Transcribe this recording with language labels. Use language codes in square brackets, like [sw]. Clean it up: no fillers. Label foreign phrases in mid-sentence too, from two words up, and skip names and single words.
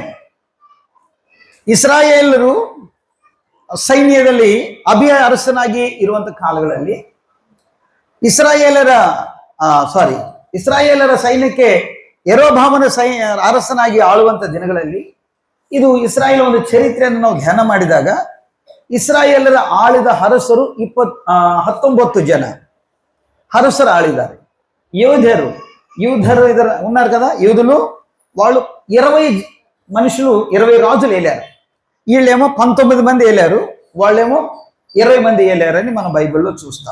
[kn] ಇಸ್ರಾಯೇಲರು ಸೈನ್ಯದಲ್ಲಿ ಅಭಿಯ ಅರಸನಾಗಿ ಇರುವಂತ ಕಾಲಗಳಲ್ಲಿ ಇಸ್ರಾಯೇಲರ ಸೈನ್ಯಕ್ಕೆ ಯೆರೋಬಾಮನ ಅರಸನಾಗಿ ಆಳುವಂತ ದಿನಗಳಲ್ಲಿ, ಇದು ಇಸ್ರಾಯೇಲ್ ಒಂದು ಚರಿತ್ರೆಯನ್ನು ನಾವು ಧ್ಯಾನ ಮಾಡಿದಾಗ, ಇಸ್ರಾಯೇಲರ ಆಳಿದ ಅರಸರು 19 ಜನ ಅರಸರು ఆಳಿದ್ದಾರೆ. [te] యూధరు ఇద్దరు ఉన్నారు కదా, యూదులు. వాళ్ళు 20 మనుషులు, 20 రాజులు వెళ్ళారు. వీళ్ళేమో 19 మంది వెళ్ళారు, వాళ్ళేమో 20 మంది వెళ్ళారని మనం బైబిల్లో చూస్తాం.